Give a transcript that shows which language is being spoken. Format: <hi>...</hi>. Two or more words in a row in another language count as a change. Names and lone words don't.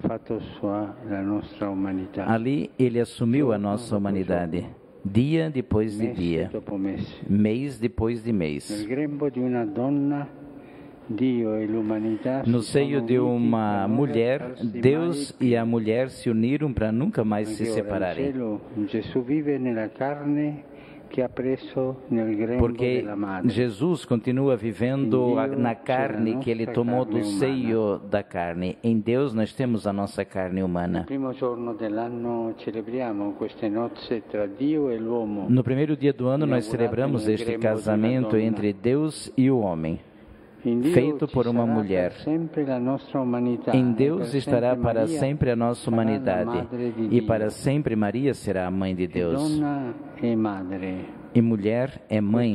<pt>Ali ele assumiu a nossa humanidade, dia depois de dia, mês depois de mês. No seio de uma mulher, Deus e a mulher se uniram para nunca mais se separarem.</pt> <it>che ha preso nel grembo</it> <pt>Porque</pt> <it>della madre.</it> <pt>Jesus continua vivendo na carne que Ele tomou do seio da carne. Em Deus nós temos a nossa carne humana.</pt> <it>Il primo giorno dell'anno celebriamo queste nozze tra Dio e l'uomo.</it> <pt>No primeiro dia do ano nós celebramos este casamento entre Deus e o homem, feito por uma mulher. Em Deus estará para sempre a nossa humanidade, e para sempre Maria será a mãe de Deus. E mulher é mãe.</pt>